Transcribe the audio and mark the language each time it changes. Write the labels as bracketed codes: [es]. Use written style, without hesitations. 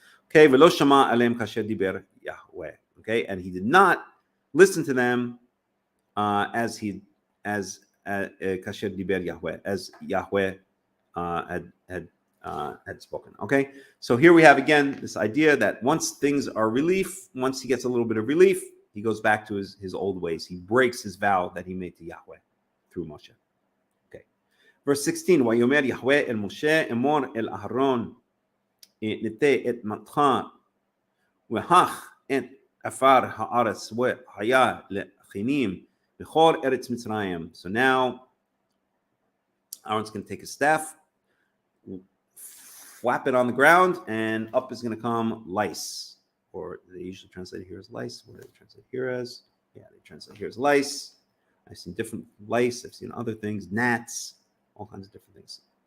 [en] Okay, [he] ולא שמע עליהם כאשר דיבר יהוה. [en] Okay, and he did not listen to them as [he] kasher diber Yahweh, [en] as Yahweh had spoken. Okay, so here we have again this idea that once things are relief, once he gets a little bit of relief, he goes back to his old ways. He breaks his vow that he made to Yahweh through Moshe. Okay, verse 16. [he] ויאמר יהוה אל משה אמור אל אהרון נטה את מטך והך את עפר הארץ והיה לכינים בכל ארץ מצרים. [en] So now Aaron's going to take his staff, flap it on the ground, and up is going to come lice. Or they usually translate it here as lice. What do they translate here as? Yeah, they translate here as lice. I've seen different lice. I've seen other things, gnats, all kinds of different things.